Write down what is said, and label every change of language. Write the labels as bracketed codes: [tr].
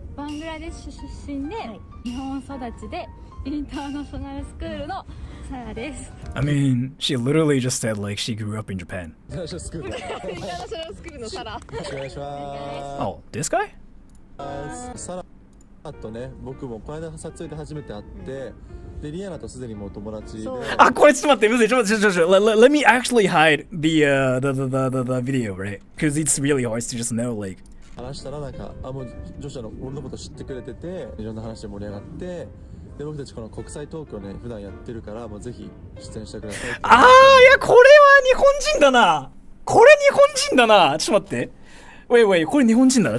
[ja] バングラデシュ出身で、日本育ちでインターナショナルスクールのサラです。 [en] I mein, she literally just said like she grew up in Japan. [ja] インターナショナルスクール。インターナショナルスクールのサラ。よろしくお願いします。 [en] Oh, this guy? [ja] サラとね、僕もこの間撮影で初めて会って。でリアナとすでにもう友達で。あ、これちょっと待って、むずい、 [en] let me actually hide the video, right? Because it's really hard to just know, like. [ja] 話したらなんか、もう女子の俺のこと知ってくれてて、いろんな話で盛り上がって、で僕たちこの国際トークをね普段やってるから、もうぜひ出演してください。ああ、いやこれは日本人だな。これ日本人だな。ちょっと待って。 wait、これ日本人だな。